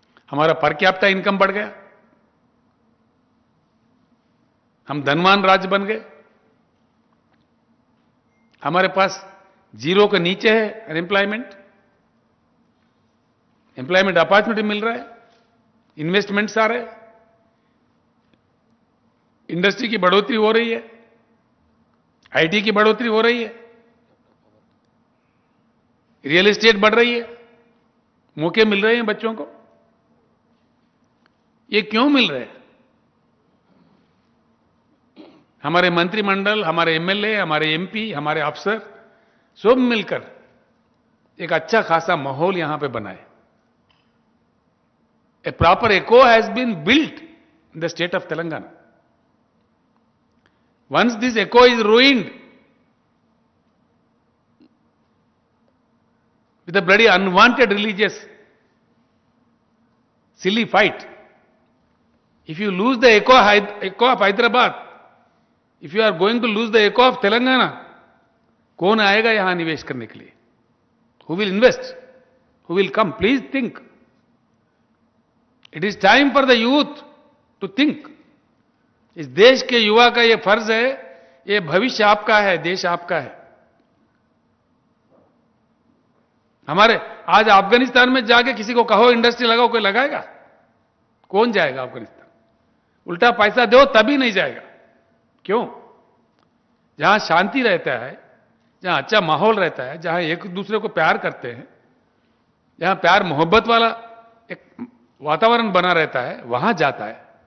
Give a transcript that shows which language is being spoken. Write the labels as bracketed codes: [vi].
[hi] हमारा per capita income बढ़ गया, हम धनवान राज्य बन गए, हमारे पास जीरो के नीचे है अनएम्प्लॉयमेंट, एम्प्लॉयमेंट अपॉर्चुनिटी मिल रहा है, इन्वेस्टमेंट्स आ रहे हैं, इंडस्ट्री की बढ़ोतरी हो रही है, आईटी की बढ़ोतरी हो रही है, रियल एस्टेट बढ़ रही है, मौके मिल रहे हैं बच्चों को। ये क्यों मिल रहे हैं? हमारे मंत्रिमंडल, हमारे एमएलए, हमारे एमपी, हमारे अफसर सब मिलकर एक अच्छा खासा माहौल यहां पे बनाए। [en] A proper echo has been built in the state of Telangana. Once this echo is ruined with a bloody unwanted religious silly fight, if you lose the echo of Hyderabad, if you are going to lose the echo of Telangana, [hi] कौन आएगा यहां निवेश करने के लिए? [en] Who will invest? Who will come? Please think. It is time for the youth to think. [hi] इस देश के युवा का ये फर्ज है, ये भविष्य आपका है, देश आपका है। हमारे आज अफगानिस्तान में जाके किसी को कहो इंडस्ट्री लगाओ, कोई लगाएगा? कौन जाएगा अफगानिस्तान? उल्टा पैसा दो तभी नहीं जाएगा। क्यों? जहां शांति रहता है, जहां अच्छा माहौल रहता है, जहां एक दूसरे को प्यार करते हैं, जहां प्यार मोहब्बत वाला एक वातावरण बना रहता है, वहां जाता है।